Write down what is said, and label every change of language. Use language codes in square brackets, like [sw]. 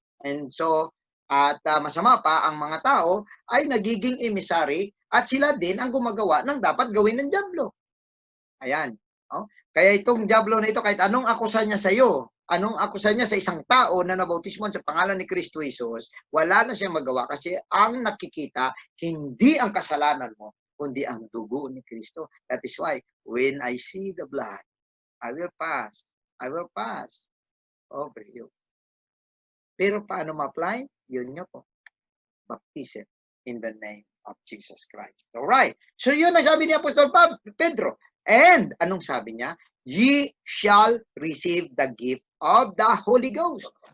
[tl] And so, masama pa, ang mga tao ay nagiging emisary at sila din ang gumagawa ng dapat gawin ng dyablo. Ayan. Oh? Kaya itong diablo na ito, kahit anong akusa niya sa iyo, anong akusa niya sa isang tao na nabautismon sa pangalan ni Kristo Jesus, wala na siyang magawa kasi ang nakikita, hindi ang kasalanan mo, kundi ang dugo ni Kristo. [en] That is why, when I see the blood, I will pass over you. [tl] Pero paano ma-apply? Yun nga po. [en] Baptism in the name of Jesus Christ. Alright. [tl] So yun ang sabi ni Apostol Pedro. And anong sabi niya? [en] Ye shall receive the gift of the Holy Ghost.